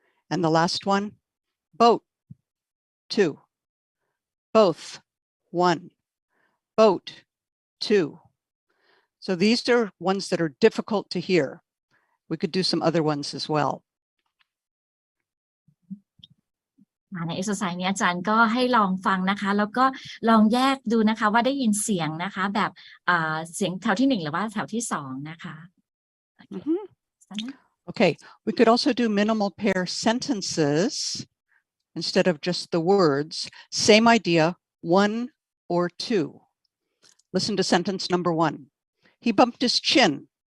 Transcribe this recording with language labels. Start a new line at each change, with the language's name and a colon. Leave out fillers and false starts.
English: And the last one, boat. 2. Both. 1. Boat. 2. So these are ones that are difficult to hear. We could do some other ones as well.
Thai: ใน exercise นี้อาจารย์ก็ให้ลองฟังนะคะแล้วก็ลองแยกดูนะคะว่าได้ยินเสียงนะคะแบบเสียงแถวที่1หรือว่าแถวที่2นะคะ
English: Okay, we could also do minimal pair sentences instead of just the words. Same idea, 1 or 2. Listen to sentence number 1. He bumped his chin.